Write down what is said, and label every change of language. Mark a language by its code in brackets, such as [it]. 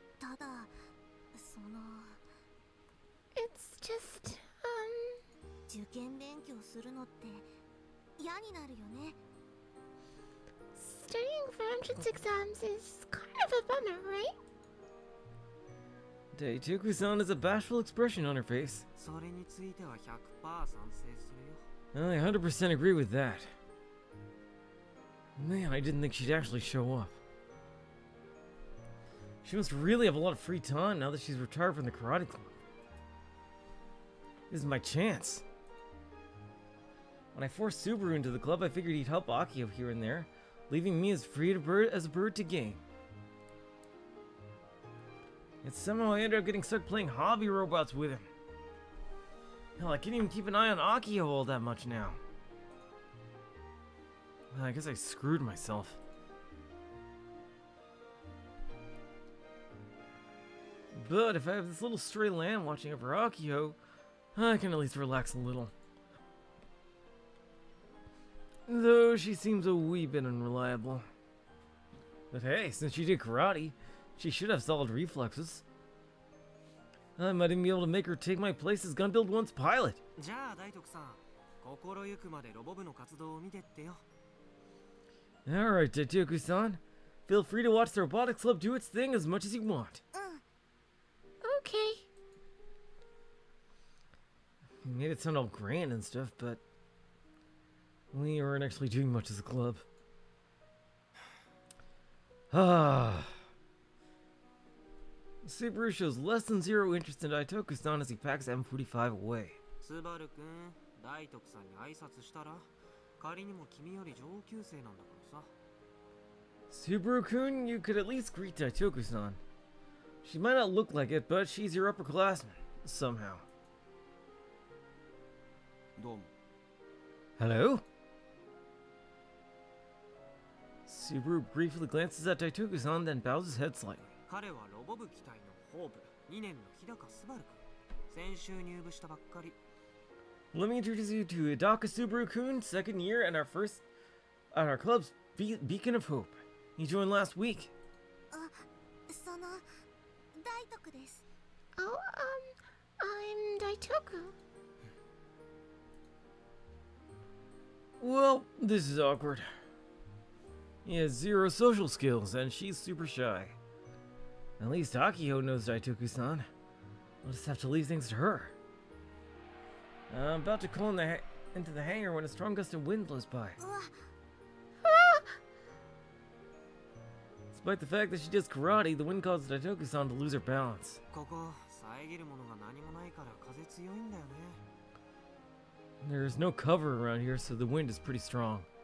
[ja] ただ、 [en] It's just, [ja] 受験勉強するのって嫌になるよね。 [en] Studying for entrance exams is kind of a bummer, right? Daitoku-san has a bashful expression on her face. [ja] それについては100%賛成するよ。 [en] I 100% agree with that. Man, I didn't think she'd actually show up. She must really have a lot of free time now that she's retired from the karate club. This is my chance. When I forced Subaru into the club, I figured he'd help Akio here and there, leaving me as free as a bird to game. Yet somehow I ended up getting stuck playing hobby robots with him. Hell, I can't even keep an eye on Akio all that much now. Well, I guess I screwed myself. But if I have this little stray lamb watching over Akio, I can at least relax a little. Though she seems a wee bit unreliable. But hey, since she did karate, she should have solid reflexes. I might even be able to make her take my place as Gun Build 1's pilot. [ja] じゃあ、大徳さん、心ゆくまでロボ部の活動を見てってよ。 [en] Alright, Daitoku-san. Feel free to watch the Robotics Club do its thing as much as you want. Okay. You made it sound all grand and stuff, but we aren't actually doing much as a club. Subaru shows less than zero interest in Daitoku-san as he packs M45 away. [ja] スバルくん、大徳さんに挨拶したら、仮にも君より上級生なんだからさ。 [en] Subaru-kun, you could at least greet Daitoku-san. She might not look like it, but she's your upperclassman, somehow. [ja] どうも。 [en] Hello? Subaru briefly glances at Daitoku-san, then bows his head slightly. [ja] 彼はロボ部機体のホープ、2年の日高スバルくん。先週入部したばっかり。 [en] Let me introduce you to Hidaka Subaru-kun, second year and our club's beacon of hope. He joined last week. [ja] 大徳です。 [en] Oh, I'm Daitoku. Well, this is awkward. He has zero social skills, and she's super shy. At least Akio knows Daitoku-san. We'll just have to leave things to her. I'm about to call into the hangar when a strong gust of wind blows by. Despite the fact that she does karate, the wind causes Daitoku-san to lose her balance. [ja] ここ、遮るものが何もないから風強いんだよね。 [en] There's no cover around here, so the wind is pretty strong.